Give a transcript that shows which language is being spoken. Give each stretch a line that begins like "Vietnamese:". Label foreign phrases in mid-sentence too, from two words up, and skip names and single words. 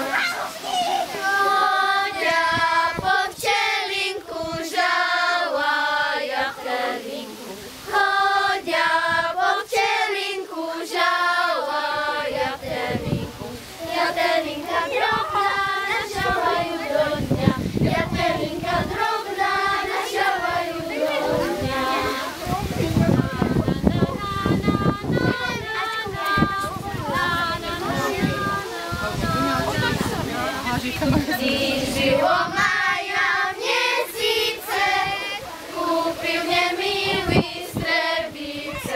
Slovak: Chodia po včelinku, žala jatelinku. Chodia po včelinku, žala jatelinku. Jatelinka drobná, nažavajú do dňa. Jatelinka drobná, nažavajú do dňa.
Czech: Když bylo mája měsíce, kúpil mě milý strebice.